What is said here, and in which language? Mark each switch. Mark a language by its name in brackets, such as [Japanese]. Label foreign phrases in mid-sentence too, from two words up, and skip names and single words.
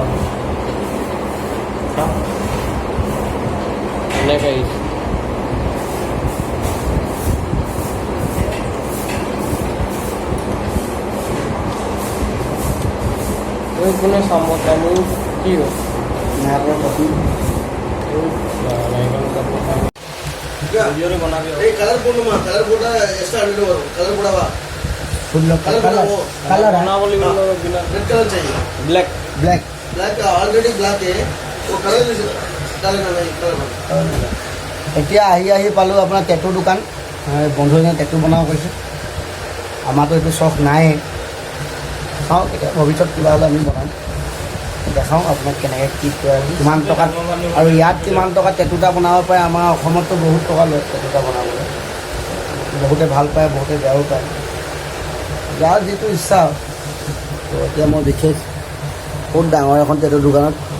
[Assamese] এনেকৈ আহিছে কোনে চাম তামোল কি হ'ল নাৰিকল কাপোৰ বনাবি [English] colour board [Assamese] এক্সট্ৰা আনিলো বাৰু [English] colour board [Hindi] फुल कलर रेड कलर चाहिए ब्लैक ब्लैक ब्लैक ऑलरेडी ब्लैक है वो कलर डालना नहीं कलर [Assamese] এতিয়া আহি পালোঁ আপোনাৰ টেটু দোকান বন্ধু এজনে টেটু বনাব কৈছে আমাৰতো এইটো চখ নাই চাওঁ কেতিয়া ভৱিষ্যত কিবা হ'লে আমি বনাম দেখাওঁ আপোনাক কেনেকৈ কি কৰে কিমান টকাত আৰু ইয়াত কিমান টকাত টেটু এটা বনাব পাৰে আমাৰ অসমততো বহুত টকা লয় টেটু এটা বনাবলৈ বহুতে ভাল পায় বহুতে বেয়াও পায় যাৰ যিটো ইচ্ছা তো এতিয়া মই বিশেষ বহুত ডাঙৰ এখন টেটু দোকানত